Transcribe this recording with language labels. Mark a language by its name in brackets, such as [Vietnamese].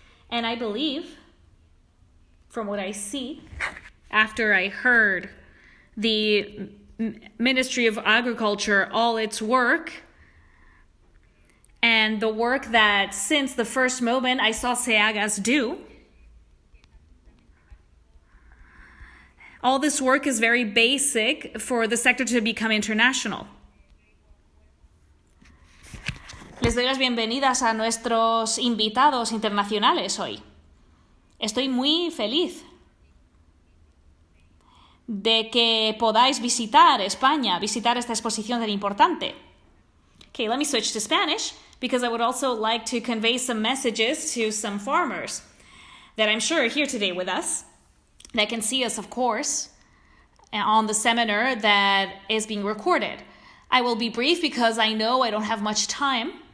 [English] And I believe, from what I see, after I heard the Ministry of Agriculture, all its work, and the work that since the first moment I saw RFEAGAS do, all this work is very basic for the sector to become international. [Spanish] Les doy las bienvenidas a nuestros invitados internacionales hoy. Estoy muy feliz de que podáis visitar España, visitar esta exposición tan importante. [English] Okay, let me switch to Spanish because I would also like to convey some messages to some farmers that I'm sure are here today with us, that can see us, of course, on the seminar that is being recorded. I will be brief because I know I don't have much time.